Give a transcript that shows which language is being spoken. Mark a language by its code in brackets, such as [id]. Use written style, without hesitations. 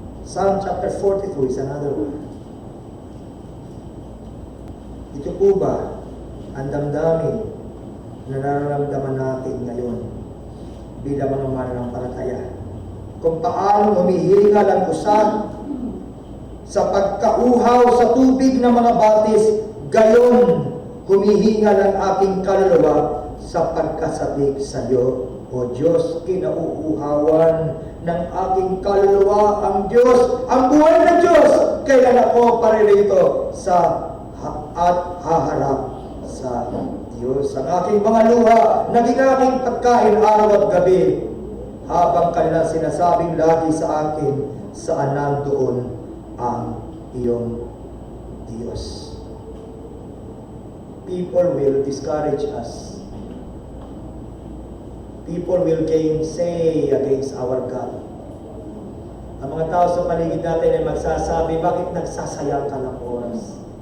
[en] Psalm chapter 42 is another one. [tl] Ito po ba ang damdamin na nararamdaman natin ngayon bilang mga mananampalataya? Kung paano humihingal ang usap sa pagkauhaw sa tubig ng mga batis, gayon humihingal ang aking kaluluwa sa pagkasabik sa iyo. O Diyos, kinauuhawan ng aking kaluluwa ang Diyos, ang buhay ng Diyos. Kailan ako paririto at haharap sa Diyos. Ang aking mga luha, naging aking pagkain araw at gabi, habang kanilang sinasabing lagi sa akin, saan nandoon ang iyong Diyos. [en] People will discourage us. People will gainsay against our God. [tl] Ang mga tao sa paligid natin ay magsasabi, bakit nagsasayang ka ng oras?